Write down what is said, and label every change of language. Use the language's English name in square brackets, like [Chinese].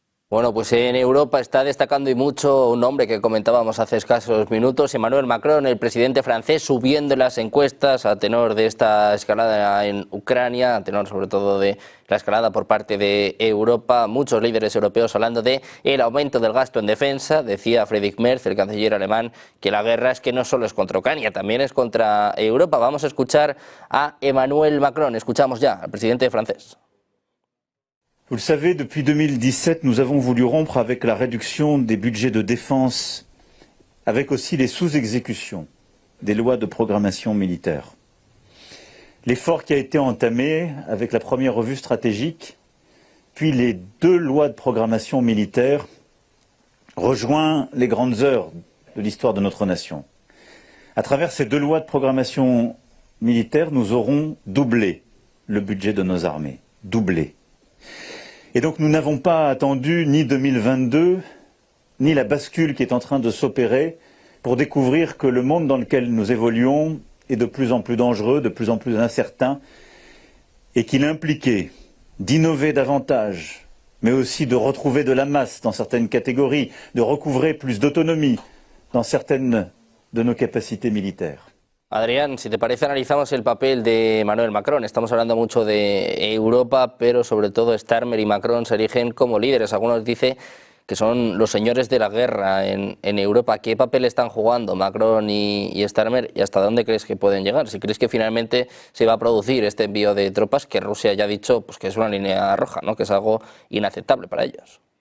[Spanish] Bueno, pues en Europa está destacando y mucho un nombre que comentábamos hace escasos minutos, Emmanuel Macron, el presidente francés, subiendo las encuestas a tenor de esta escalada en Ucrania, a tenor sobre todo de la escalada por parte de Europa. Muchos líderes europeos hablando de el aumento del gasto en defensa. Decía Friedrich Merz, el canciller alemán, que la guerra es que no solo es contra Ucrania, también es contra Europa. Vamos a escuchar a Emmanuel Macron. Escuchamos ya al presidente francés. [French] Vous le savez, depuis 2017, nous avons voulu rompre avec la réduction des budgets de défense, avec aussi les sous-exécutions des lois de programmation militaire. L'effort qui a été entamé avec la première revue stratégique, puis les 2 lois de programmation militaire, rejoint les grandes heures de l'histoire de notre nation. À travers ces 2 lois de programmation militaire, nous aurons doublé le budget de nos armées. Doublé. Et donc nous n'avons pas attendu ni 2022, ni la bascule qui est en train de s'opérer pour découvrir que le monde dans lequel nous évoluons est de plus en plus dangereux, de plus en plus incertain, et qu'il impliquait d'innover davantage, mais aussi de retrouver de la masse dans certaines catégories, de recouvrer plus d'autonomie dans certaines de nos capacités militaires. [Spanish] Adrián, si te parece, analizamos el papel de Emmanuel Macron. Estamos hablando mucho de Europa, pero sobre todo Starmer y Macron se erigen como líderes. Algunos dicen que son los señores de la guerra en Europa. ¿Qué papel están jugando Macron y Starmer y hasta dónde crees que pueden llegar? Si crees que finalmente se va a producir este envío de tropas, que Rusia ya ha dicho pues, que es una línea roja, ¿no? Que es algo inaceptable para ellos.